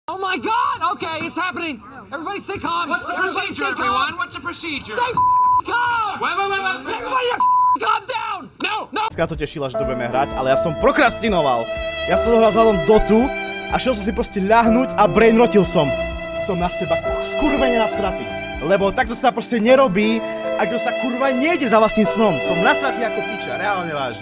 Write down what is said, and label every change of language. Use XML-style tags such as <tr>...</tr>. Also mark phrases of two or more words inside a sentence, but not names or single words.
<en>my God! Okay, it's happening. Everybody stay calm. What's the procedure, everyone? What's the procedure? Stay calm! Wait. Everybody calm down! No!</en> <sk>Dneska to tešila, že to budeme hrať, ale ja som prokrastinoval. Ja som hral vzhľadom Dotu a šiel som si proste ľahnúť a brainrotil som. Som na seba skurvene nasratý. Lebo takto sa proste nerobí, ak to sa kurva nejde za vlastným snom. Som nasratý ako piča, reálne vážne.</sk>